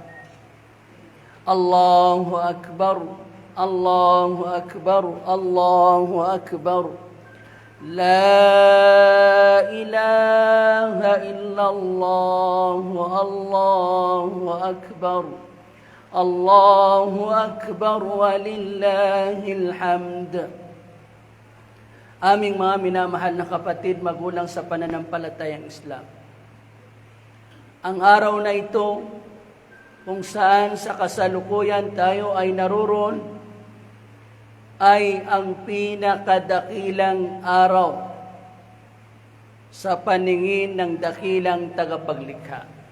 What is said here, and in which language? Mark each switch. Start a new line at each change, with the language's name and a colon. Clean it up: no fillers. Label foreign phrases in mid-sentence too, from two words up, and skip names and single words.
Arabic: الله أكبر الله أكبر الله أكبر لا إله إلا الله الله أكبر الله أكبر ولله الحمد.
Filipino: Aming mga minamahal na kapatid, magulang sa pananampalatayang Islam. Ang araw na ito, kung saan sa kasalukuyan tayo ay naroon, ay ang pinakadakilang araw sa paningin ng dakilang tagapaglikha.